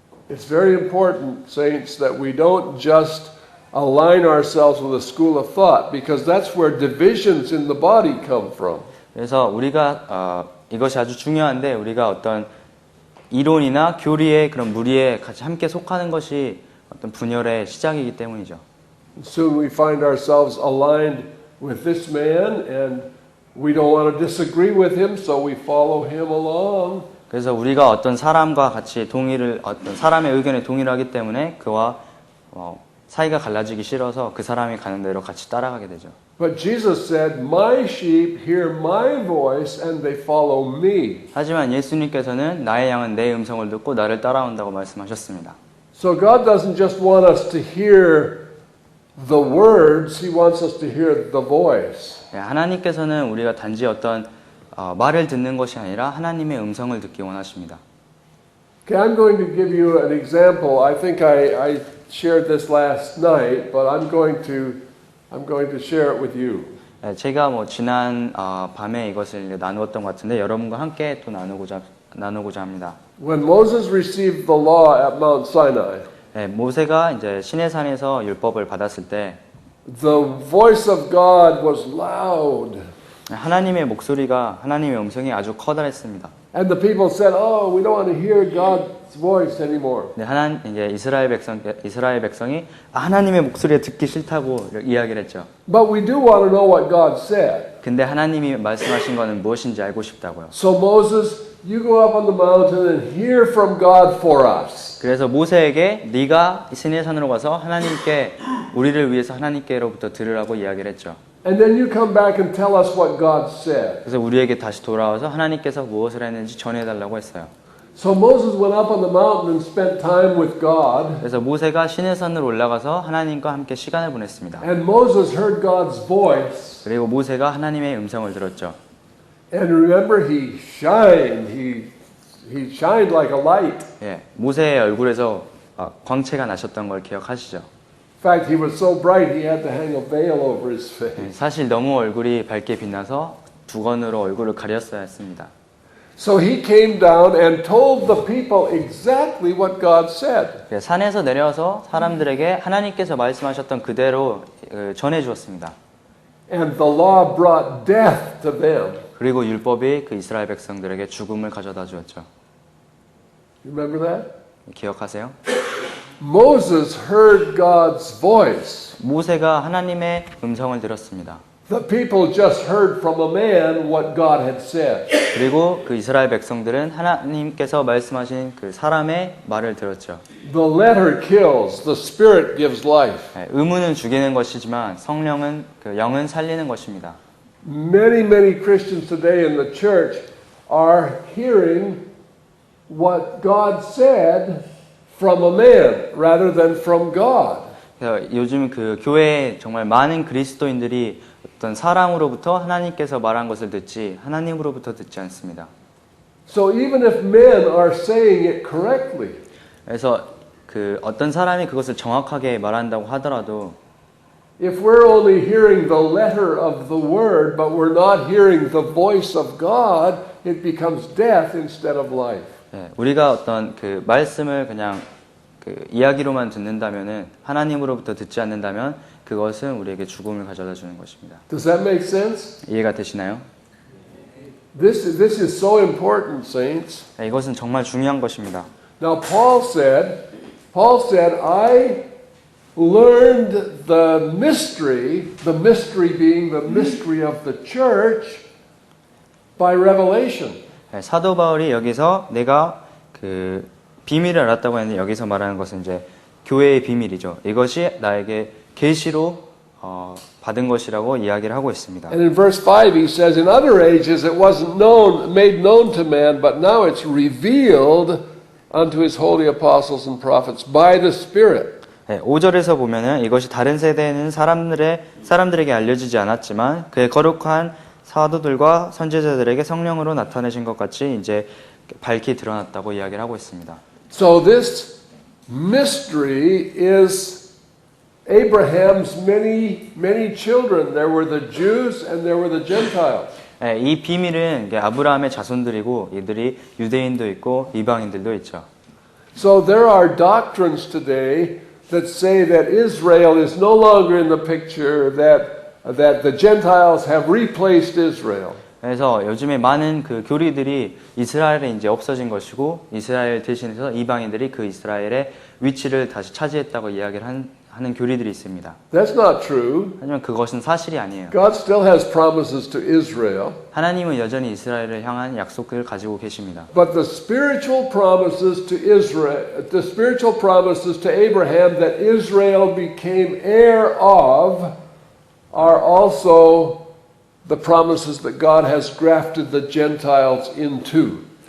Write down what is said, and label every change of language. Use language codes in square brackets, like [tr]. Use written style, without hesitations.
[en] It's very important, saints, that we don't just align ourselves with a school of thought, because that's where divisions in the body come from. [ko] 그래서 우리가 이것이 아주 중요한데 우리가 어떤 이론이나 교리의 그런 무리에 같이 함께 속하는 것이 어떤 분열의 시작이기 때문이죠. [en] Soon we find ourselves aligned with this man, and we don't want to disagree with him, so we follow him along. [ko] 그래서 우리가 어떤 사람과 같이 어떤 사람의 의견에 동의하기 때문에 그와 사이가 갈라지기 싫어서 그 사람이 가는 대로 같이 따라가게 되죠. [en] But Jesus said, "My sheep hear my voice and they follow me." [ko] 하지만 예수님께서는 나의 양은 내 음성을 듣고 나를 따라온다고 말씀하셨습니다. [en] So God doesn't just want us to hear the words, He wants us to hear the voice. [ko] 하나님께서는 우리가 단지 어떤 말을 듣는 것이 아니라 하나님의 음성을 듣기 원하십니다. [en] Okay, I'm going to give you an example. I think I shared this last night, but I'm going to share it with you. [ko] 제가 지난 밤에 이것을 나누었던 것 같은데 여러분과 함께 또 나누고자 합니다. [en] When Moses received the law at Mount Sinai, [ko] 모세가 이제 시내산에서 율법을 받았을 때 [en] the voice of God was loud. [ko] 하나님의 음성이 아주 커다랬습니다. [en] And the people said, "Oh, we don't want to hear God's voice anymore." [ko] 이제 이스라엘 백성이 하나님의 목소리를 듣기 싫다고 이야기를 했죠. [en] But we do want to know what God said. [ko] 근데 하나님이 말씀하신 것은 무엇인지 알고 싶다고요. [en] So Moses, you go up on the mountain and hear from God for us. [ko] 그래서 모세에게 네가 시내산으로 가서 우리를 위해서 하나님께로부터 들으라고 이야기를 했죠. [en] And then you come back and tell us what God said. [ko] 그래서 우리에게 다시 돌아와서 하나님께서 무엇을 했는지 전해달라고 했어요. [en] So Moses went up on the mountain and spent time with God. [ko] 그래서 모세가 신의 산으로 올라가서 하나님과 함께 시간을 보냈습니다. [en] And Moses heard God's voice. [ko] 그리고 모세가 하나님의 음성을 들었죠. [en] And remember, he shined. He shined like a light. [ko] 예, 모세의 얼굴에서 광채가 나셨던 걸 기억하시죠? [en] In fact, he was so bright he had to hang a veil over his face. [ko] 사실 너무 얼굴이 밝게 빛나서 두건으로 얼굴을 가렸어야 했습니다. [en] So he came down and told the people exactly what God said. [ko] 산에서 내려서 사람들에게 하나님께서 말씀하셨던 그대로 전해 주었습니다. [en] And the law brought death to them. [ko] 그리고 율법이 그 이스라엘 백성들에게 죽음을 가져다 주었죠. [en] You remember that? [ko] 기억하세요? [en] Moses heard God's voice. [ko] 모세가 하나님의 음성을 들었습니다. [en] The people just heard from a man what God had said. [ko] 그리고 그 이스라엘 백성들은 하나님께서 말씀하신 그 사람의 말을 들었죠. [en] The letter kills, the spirit gives life. [ko] 의문은 죽이는 것이지만 성령은 그 영은 살리는 것입니다. [en] Many Christians today in the church are hearing what God said from a man rather than from God. [ko] 요즘 그 교회에 정말 많은 그리스도인들이 어떤 사람으로부터 하나님께서 말한 것을 듣지 하나님으로부터 듣지 않습니다. [en] So even if men are saying it correctly, [ko] 그래서 그 어떤 사람이 그것을 정확하게 말한다고 하더라도 [en] if we're only hearing the letter of the word but we're not hearing the voice of God, it becomes death instead of life. [ko] 우리가 어떤 그 말씀을 그냥 그 이야기로만 듣는다면은 하나님으로부터 듣지 않는다면 그것은 우리에게 죽음을 가져다 주는 것입니다. [en] Does that make sense? [ko] 이해가 되시나요? [en] This is so important, saints. [ko] 이것은 정말 중요한 것입니다. [en] Now Paul said, I learned the mystery being the mystery of the church by revelation. [ko] 사도 바울이 여기서 내가 그 비밀을 알았다고 했는데 여기서 말하는 것은 이제 교회의 비밀이죠. 이것이 나에게 계시로 받은 것이라고 이야기를 하고 있습니다. [en] And in verse 5 he says, in other ages it wasn't made known to man, but now it's revealed unto his holy apostles and prophets by the Spirit. [ko] 5절에서 보면은 이것이 다른 세대에는 사람들에게 알려지지 않았지만 그의 거룩한 사도들과 선지자들에게 성령으로 나타내신 것 같이 이제 밝히 드러났다고 이야기를 하고 있습니다. [en] So this mystery is Abraham's many children. There were the Jews and there were the Gentiles. [ko] 이 비밀은 아브라함의 자손들이고 이들이 유대인도 있고 이방인들도 있죠. [en] So there are doctrines today that say that Israel is no longer in the picture, that the Gentiles have replaced Israel. [ko] 그래서 요즘에 많은 그 교리들이 이스라엘에 이제 없어진 것이고 이스라엘 대신해서 이방인들이 그 이스라엘의 위치를 다시 차지했다고 이야기를 하는 교리들이 있습니다. [en] That's not true. [ko] 하지만 그것은 사실이 아니에요. [en] God still has promises to Israel. [ko] 하나님은 여전히 이스라엘을 향한 약속을 가지고 계십니다. [en] But the spiritual promises to Israel, the spiritual promises to Abraham that Israel became heir of are also the promises that God has grafted the Gentiles into.